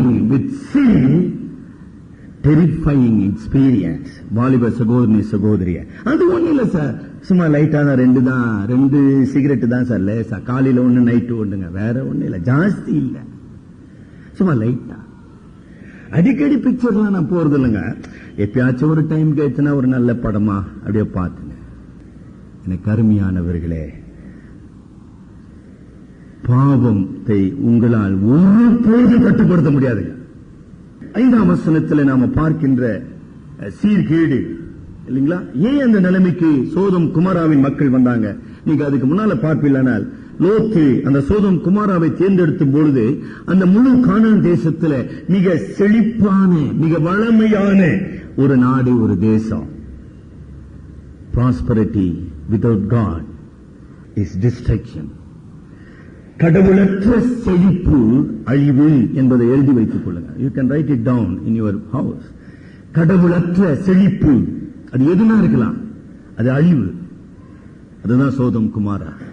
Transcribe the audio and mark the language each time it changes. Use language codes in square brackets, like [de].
[en] With sin, terrifying experience. [ta] வாலிப சகோதரிய அது ஒண்ணு இல்ல சார், சும்மா லைட்டான 2 சிகரெட் தான் சார், லேசா காலையில 1 நைட்டு 1ங்க, வேற ஒண்ணு இல்ல, ஜாஸ்தி இல்ல, சும்மா லைட்டா. அடிக்கடி பிக்சர்லாம் நான் போறது இல்லைங்க, எப்பயாச்சும் ஒரு டைம் கேட்டுனா ஒரு நல்ல படமா அப்படியே பார்த்துங்க. எனக்கு அருமையானவர்களே, பாவத்தை உங்களால் ஒருபோது கட்டுப்படுத்த முடியாதுங்க. 5ஆம் வசனத்தில் நாம பார்க்கின்ற சீர்கேடு இல்லைங்களா? ஏன் அந்த நிலைமைக்கு சோதம் குமாராவின் மக்கள் வந்தாங்க? நீங்க அதுக்கு முன்னால பார்ப்பீங்களானால், லோத்து அந்த சோதம் குமாராவை தேர்ந்தெடுத்தும் பொழுது அந்த முழு கானான் தேசத்துல மிக செழிப்பான மிக வளமையான ஒரு நாடு, ஒரு தேசம். [en] Prosperity without God is destruction. [ta] கடவுளற்ற செழிப்பு அழிவு என்பதை எழுதி வைத்துக் கொள்ளுங்க. [en] You can write it down in your house. [ta] கடவுளற்ற செழிப்பு அது எதுனா இருக்கலாம், அது அழிவு. அதுதான் சோதம் குமாரா.